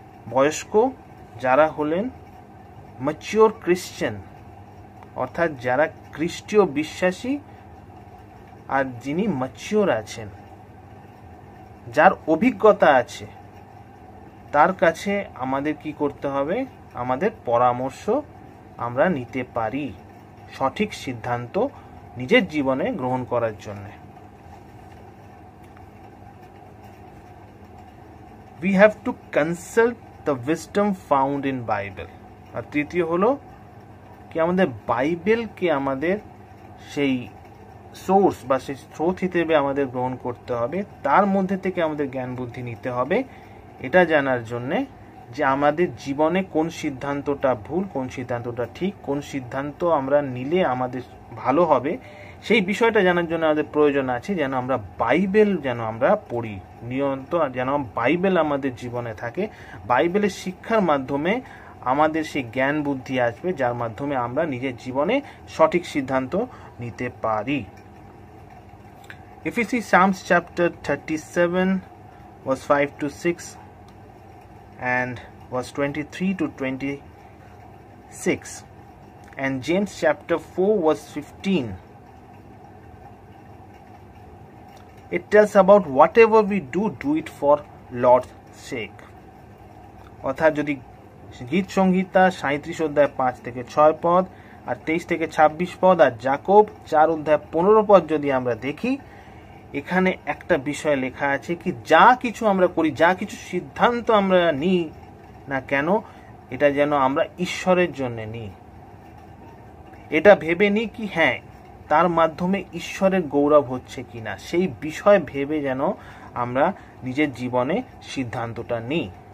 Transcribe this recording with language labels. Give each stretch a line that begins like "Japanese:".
Bangla: বয়স্ক, যারা হলেন
English: mature Christian,
Bangla: অর্থাৎ যারা খ্রিস্টীয় বিশ্বাসী আর যিনি ম্যাচিওর আছেন, যার অভিজ্ঞতা আছে, তার কাছে আমাদের কি করতে হবে, আমাদের পরামর্শ আমরা নিতে পারি সঠিক সিদ্ধান্ত নিজের জীবনে গ্রহণ করার জন্য।
English: We have to consult the wisdom found in Bible.
Bangla: আর তৃতীয় হলো কি আমাদের বাইবেলকে আমাদের সেই সোর্স বা সেই স্রোত হিসেবে আমাদের গ্রহণ করতে হবে, তার মধ্যে থেকে আমাদের জ্ঞান বুদ্ধি নিতে হবে এটা জানার জন্যে যে আমাদের জীবনে কোন সিদ্ধান্তটা ভুল, কোন সিদ্ধান্তটা ঠিক, কোন সিদ্ধান্ত আমরা নিলে আমাদের ভালো হবে, সেই বিষয়টা জানার জন্য আমাদের প্রয়োজন আছে যেন আমরা বাইবেল যেন আমরা পড়ি নিয়মিত, যেন বাইবেল আমাদের জীবনে থাকে, বাইবেলের শিক্ষার মাধ্যমে আমাদের সেই জ্ঞান বুদ্ধি আসবে যার মাধ্যমে আমরা নিজের জীবনে সঠিক সিদ্ধান্ত নিতে পারি।
English: If you see Psalms chapter 37 verse 5 to 6 and verse 23 to 26 and James chapter 4 verse 15, it tells about whatever we do it for Lord's sake.
Bangla: অর্থাৎ যদি গীত সংহিতা 37 অধ্যায় 5 থেকে 6 পদ আর 23 থেকে 26 পদ আর যাকব 4 অধ্যায় 15 পদ যদি আমরা দেখি, এখানে একটা বিষয় লেখা আছে কি যা কিছু আমরা করি, যা কিছু সিদ্ধান্ত আমরা নিই না কেন, এটা যেন আমরা ঈশ্বরের জন্য নিই, এটা ভেবে নিই কি হ্যাঁ তার মাধ্যমে ঈশ্বরের গৌরব হচ্ছে কিনা, সেই বিষয় ভেবে যেন আমরা নিজের জীবনে সিদ্ধান্তটা নিই।